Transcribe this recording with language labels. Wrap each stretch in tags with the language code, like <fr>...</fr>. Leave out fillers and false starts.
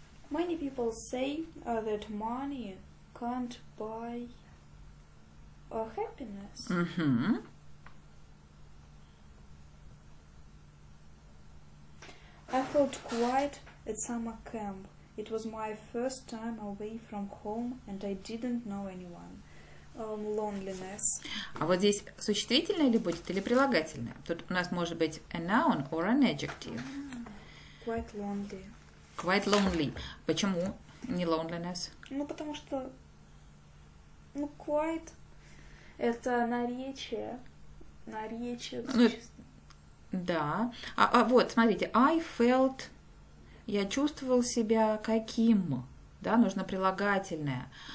<en>Many people say that money can't buy happiness. Mm-hmm. I felt quiet at summer camp. It was my first time away from home, and I didn't know anyone. Loneliness.</en> <ru>А вот здесь существительное ли будет или прилагательное?</ru> <en>Тут у нас может быть a noun or an adjective. Quite lonely. Quite lonely.</en> <ru>Почему не loneliness? Ну, потому что... Ну, quite... Это наречие. Наречие. Ну, да. Вот, смотрите.</ru> <en>I felt...</en> <ru>Я чувствовал себя каким? Да, нужно прилагательное.</ru>